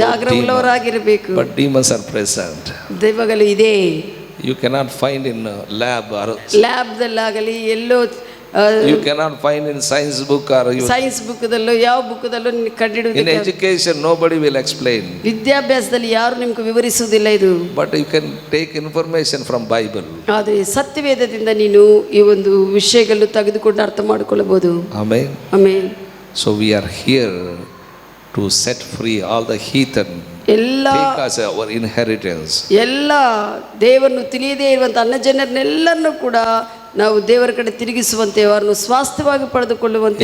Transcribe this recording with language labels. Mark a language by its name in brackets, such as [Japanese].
[Kannada] ಜಾಗರೂಕರಾಗಿರಬೇಕು. [English] But demons are present. [Kannada] ದೆವ್ವಗಳು ಇದೆ. [English] You cannot find in a lab or [Kannada] ಲ್ಯಾಬ್ದಲ್ಲಾಗಲಿ yellow [English] you cannot find in science book or you, [Kannada] science ಬುಕ್ದಲ್ಲೋ ಯಾವ ಬುಕ್ದಲ್ಲೋ [English] in [Kannada] ಕಂಡಿಡುವುದಿಲ್ಲ. [English] education nobody will explain. [Kannada] ವಿದ್ಯಾಭ್ಯಾಸದಲ್ಲಿ ಯಾರು ನಿಮ್ಗೆ ವಿವರಿಸುವುದಿಲ್ಲ ಇದು. [English] But you can take information from Bible. [Kannada] ಆದರೆ ಸತ್ಯವೇದದಿಂದ ನೀನು ಈ ಒಂದು ವಿಷಯಗಳನ್ನು ತೆಗೆದುಕೊಂಡು ಅರ್ಥ ಮಾಡಿಕೊಳ್ಳಬಹುದು. [English] Amen. [Kannada] ಆಮೇಲೆ [English] So we are here to set free all the heathen. [Kannada] ಎಲ್ಲ [English] Take us our inheritance. [Kannada] ಎಲ್ಲ ದೇವರನ್ನು ತಿಳಿಯದೇ ಇರುವಂಥ ಅನ್ನ ಜನರನ್ನೆಲ್ಲರನ್ನೂ ಕೂಡ ನಾವು ದೇವರ ಕಡೆ ತಿರುಗಿಸುವಂತೆ ಅವರನ್ನು ಸ್ವಾಸ್ಥ್ಯವಾಗಿ ಪಡೆದುಕೊಳ್ಳುವಂತೆ